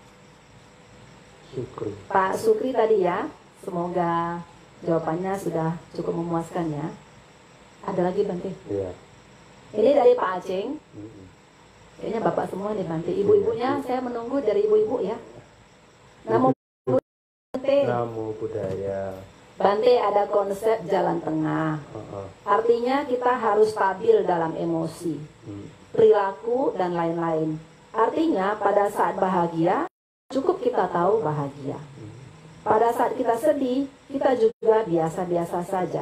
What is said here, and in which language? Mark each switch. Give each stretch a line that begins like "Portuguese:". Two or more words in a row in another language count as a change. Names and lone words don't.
Indonesian: Sukri tadi ya. Semoga jawabannya sudah cukup memuaskan ya. Ada lagi Bante? Ya. Ini dari Pak Aceng. Kayaknya bapak semua nih Bante. Ibu-ibunya saya menunggu dari ibu-ibu ya.
Pali: Namo Bante. Namo Buddhaya.
Indonesian: Bante ada konsep jalan tengah. Artinya kita harus stabil dalam emosi, perilaku dan lain-lain. Artinya pada saat bahagia cukup kita tahu bahagia. Pada saat kita sedih kita juga biasa-biasa saja.